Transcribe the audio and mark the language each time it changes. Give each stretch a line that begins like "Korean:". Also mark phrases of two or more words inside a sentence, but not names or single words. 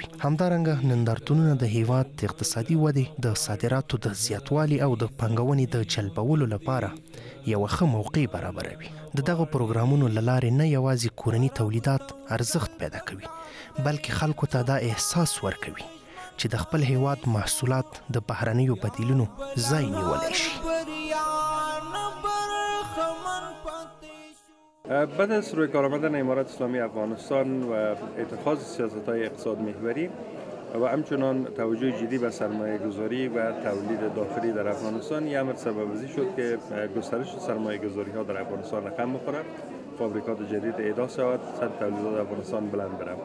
Pashto: همدارنګه نندارتونونه د هیواد د اقتصادي ودې، د صادراتو د زیاتوالي او د پانګونې د جلبولو لپاره یوه ښه موقع برابروي. د دغو پروګرامونو له لارې نه یوازې کورني تولیدات ارزښت پیدا کوي، بلکې خلکو ته دا احساس ورکوي چې د خپل هیواد محصولات د بهرنیو بدیلونو ځای نیولی شي.
Persian: بعد از روی کار آمدن امارات اسلامی افغانستان و اتخاذ سیاست‌های اقتصاد محوری و همچنان توجه جدی به سرمایه گذاری و تولید داخلی در افغانستان، این امر سبب‌وزی شد که گسترش سرمایه گذاری ها در افغانستان رقم بخوره، فابریکات جدید اعدا شود، سطح تولیدات افغانستان بلند بره.